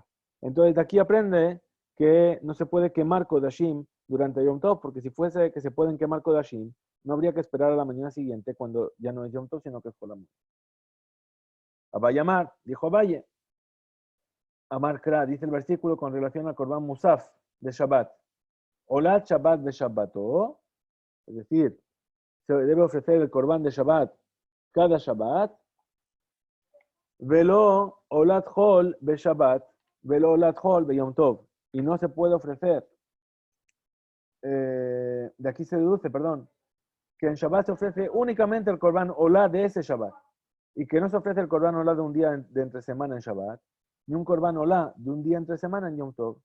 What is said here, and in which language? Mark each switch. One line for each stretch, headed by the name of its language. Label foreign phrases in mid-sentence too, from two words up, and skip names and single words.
Spanish: Entonces, de aquí aprende que no se puede quemar Kodashim durante Yom Tov, porque si fuese que se pueden quemar Kodashim, no habría que esperar a la mañana siguiente cuando ya no es Yom Tov, sino que es Hol HaMoed.
Aramaic: אביי אמר,
Spanish: dijo Abaye.
Aramaic: אמר קרא,
Spanish: dice el versículo con relación al
Hebrew: קרבן מוסף
Spanish: de Shabbat.
Hebrew: עולת שבת
Spanish: de Shabbato, es decir, se debe ofrecer el Korban de Shabbat cada Shabbat.
Hebrew: ולא עולת חול בשבת, ולא עולת חול ביום טוב.
Spanish: Y no se puede ofrecer, de aquí se deduce, que en Shabbat se ofrece únicamente el
Hebrew: קרבן עולה
Spanish: de ese Shabbat. Y que no se ofrece el
Hebrew: קרבן עולה
Spanish: de un día de entre semana en Shabbat, ni un
Hebrew: קרבן עולה
Spanish: de un día entre semana en Yom Tov.